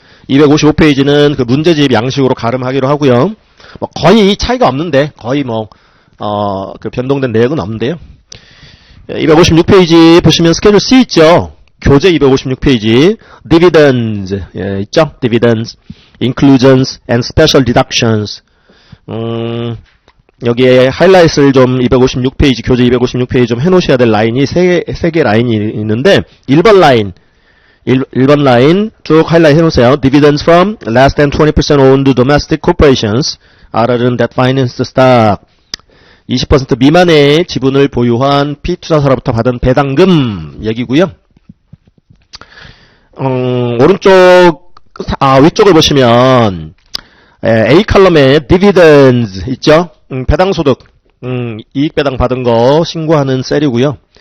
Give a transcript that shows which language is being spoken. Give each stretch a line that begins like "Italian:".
Korean: 255페이지는 그 문제집 양식으로 가름하기로 하고요. 뭐 거의 차이가 없는데, 거의 뭐, 그 변동된 내역은 없는데요. 256페이지 보시면 스케줄 C 있죠? 교재 256페이지. dividends, 있죠?
English: dividends, inclusions and special deductions.
Korean: 여기에 하이라이트를 좀 256페이지, 교재 256페이지 좀 해놓으셔야 될 라인이 세 개 라인이 있는데, 1번 라인, 1번 라인 쭉 하이라이트 해놓으세요.
English: Dividends from less than 20% owned domestic corporations other that finance stock.
Korean: 20% 미만의 지분을 보유한 피투자사로부터 받은 배당금 얘기고요. 오른쪽, 위쪽을 보시면 A 칼럼에 dividends 있죠? 배당소득, 이익 배당 받은 거 신고하는 셀이고요.